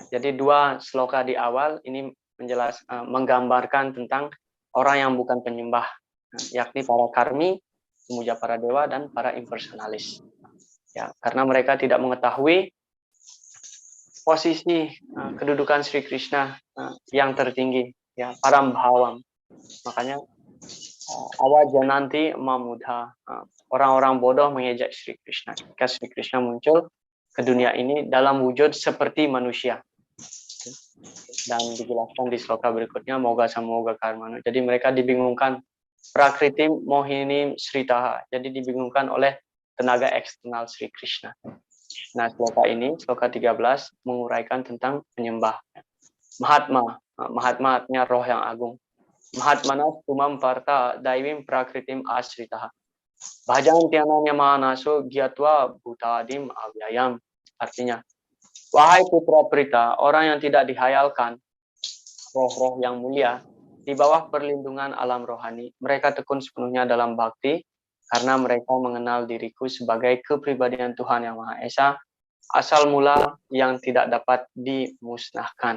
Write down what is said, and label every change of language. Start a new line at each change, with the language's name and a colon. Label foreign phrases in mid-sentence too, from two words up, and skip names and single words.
Indonesian: Jadi dua sloka di awal ini menggambarkan tentang orang yang bukan penyembah, yakni para karmi, pemuja para dewa, dan para impersonalis. Ya, karena mereka tidak mengetahui posisi kedudukan Sri Krishna yang tertinggi, ya,
Sanskrit: परं भावम्. Makanya अवजानन्ति मांमूढा,
Indonesian: orang-orang bodoh mengejek Sri Krishna. Ketika Sri Krishna muncul ke dunia ini dalam wujud seperti manusia. Dan dijelaskan di sloka berikutnya,
Sanskrit: मोघ समोघ कर्माणो.
Indonesian: Jadi mereka dibingungkan,
Sanskrit: प्रकृति मोहिनी श्रिताः.
Indonesian: Jadi dibingungkan oleh tenaga eksternal Sri Krishna. Nah, sloka ini, sloka 13, menguraikan tentang penyembah. Mahatma, Mahatma artinya roh yang agung.
Sanskrit: महात्मानः सु मां पार्थ दैवीम् प्रकृतिम् आश्रिताः. भजन्ति अनन्य मनसो ज्ञात्वा भूतादिम् अव्ययम्.
Indonesian: Artinya, wahai putra Prita, orang yang tidak dihayalkan, roh-roh yang mulia, di bawah perlindungan alam rohani, mereka tekun sepenuhnya dalam bakti, karena mereka mengenal diriku sebagai kepribadian Tuhan Yang Maha Esa, asal mula yang tidak dapat dimusnahkan.